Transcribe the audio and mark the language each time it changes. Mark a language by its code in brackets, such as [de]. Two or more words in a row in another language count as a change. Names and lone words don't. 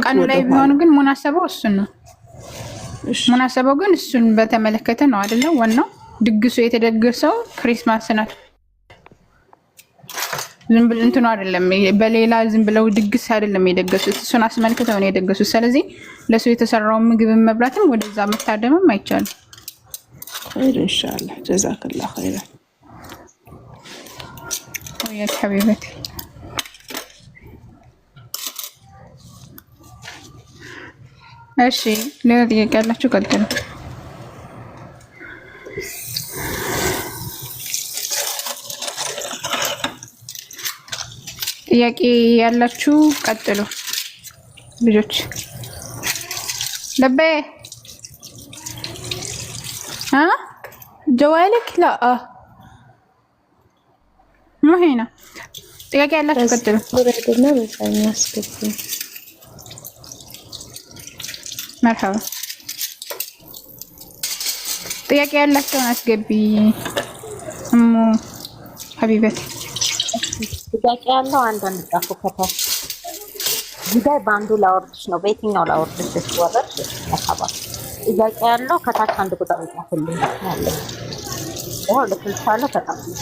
[am] ቀኑ ላይ ቢሆን ግን ሙናሰበው እሱን ነው። ሙናሰበው ግን እሱን በተመለከተ ነው አይደለ? ዋናው ድግሱ የተደገሰው ክሪስማስ ነው። ዝም ብሎ እንትኑ አይደለም፣ በሌላ ዝም ብለው ድግስ አይደለም የደገሱት፣ እሱን አስመልክተው ነው የደገሱት። ስለዚህ ለሱ የተሰራውን ምግብ መብላትም ወደዛ መታደምም አይቻልም። [ar] خير ان شاء الله جزاك الله خيرا وياك حبيبتي. [am] እሺ ሌላ ጥያቄ ያላችሁ ቀጥሉ። ጥያቄ ያላችሁ ቀጥሉ ልጆች። ለበ [ar] جوالك لا مو هنا. [am] ጥያቄ ያላችሁ ቀጥሉ። ወረደና በጣም ያስከፍል مرحبا ጥያቄ ያላችሁ አስገቢ [ar] أم حبيبتي። [am] ጥያቄ ያለው አንዳንድ ጻፉ ከታች ዚጋይ ባንዱ ላወርድሽ ነው። በየትኛው ላወርድሽ ወረድ አሳባስ ጥያቄ ያለው ከታች አንድ ቁጥር ጻፉልኝ ማለት ነው። ለክልሳለ ከታች